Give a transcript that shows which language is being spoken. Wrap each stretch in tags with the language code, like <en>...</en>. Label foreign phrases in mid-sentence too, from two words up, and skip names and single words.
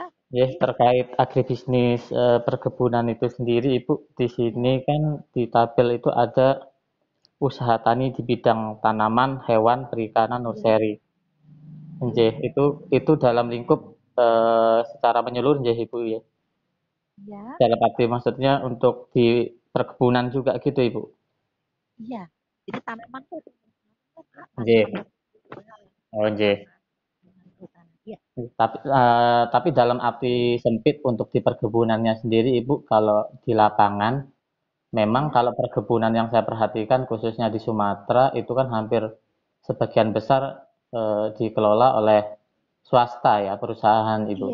<id>Yes, terkait agribisnis perkebunan itu sendiri Ibu, di sini kan di tabel itu ada usaha tani di bidang tanaman, hewan, perikanan, nursery. Nggih, itu dalam lingkup secara menyeluruh nggih Ibu ya. Ya. Dalam arti maksudnya untuk di perkebunan juga gitu Ibu. Iya. Jadi tanaman itu Nggih. Oh nggih. Ya. Tapi dalam arti sempit untuk di perkebunannya sendiri Ibu, kalau di lapangan memang kalau perkebunan yang saya perhatikan khususnya di Sumatera itu kan hampir sebagian besar dikelola oleh swasta ya, perusahaan Ibu.</id>